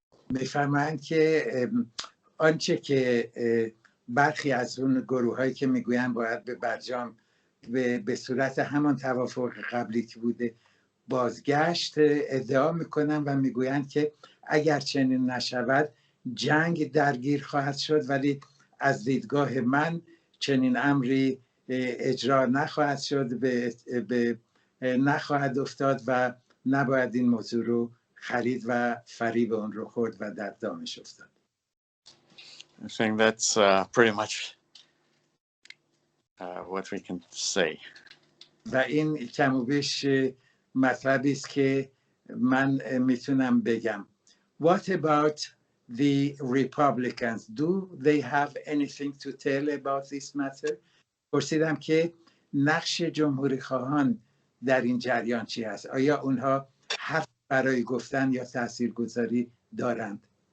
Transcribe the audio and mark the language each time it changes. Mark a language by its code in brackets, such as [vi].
[fa] میفرمایند که آنچه که برخی از اون گروه‌هایی که میگویند باید به برجام به صورت همان توافق قبلی که بوده بازگشت، ادعا میکنن و میگویند که اگر چنین نشود جنگ درگیر خواهد شد، ولی از دیدگاه من چنین امری اجرا نخواهد شد، به نخواهد افتاد و نباید این موضوع رو خرید و فریب اون رو خورد و در دامش افتاد. [en] I think that's pretty much what we can say. [fa] و این کم و بیش مطلبی است که من میتونم بگم. [en] What about the Republicans? Do they have anything to tell about this matter? [fa] پرسیدم که نقش جمهوری خواهان در این جریان چی هست؟ آیا اونها حرف برای گفتن یا تاثیرگذاری دارند؟